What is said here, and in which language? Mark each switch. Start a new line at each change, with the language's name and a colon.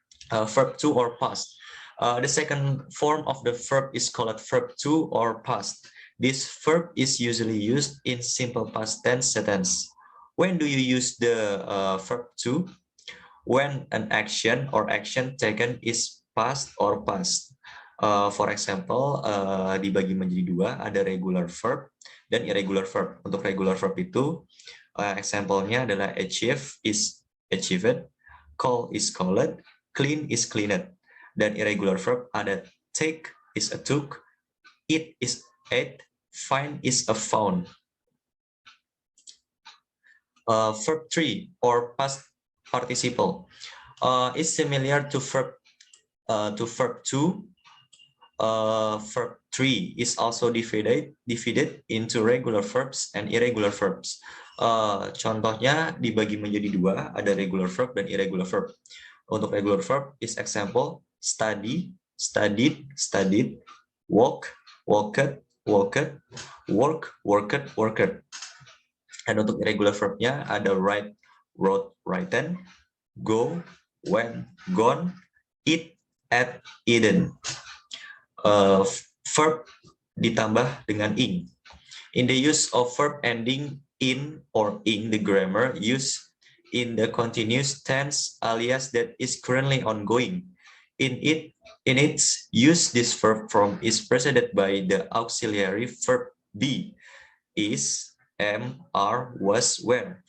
English: Verb 2 or past. The second form of the verb is called verb 2 or past. This verb is usually used in simple past tense sentence. When do you use the verb 2? When an action or action taken is past or past. For example,
Indonesian: dibagi menjadi 2, ada regular verb dan irregular verb. Untuk regular verb itu, example-nya adalah
English: achieve is achieved, call is called, clean is cleaned.
Indonesian: Dan irregular verb ada
English: take is a took, eat is ate, find is a found. Verb 3 or past participle is similar to verb 2. Verb 3 is also divided into regular verbs and irregular verbs.
Indonesian: Contohnya dibagi menjadi 2, ada regular verb dan irregular verb.
English: Untuk regular verb is example study, studied, studied, walk, walked, walked, work, worked, worked.
Indonesian: Dan untuk irregular verbnya ada
English: write, wrote, written, go, went, gone, eat, ate, eaten.
Indonesian: Verb ditambah dengan ing.
English: In the use of verb ending in or ing, the grammar used in the continuous tense alias that is currently ongoing. In its use, this verb form is preceded by the auxiliary verb be, is, am, are, was, were.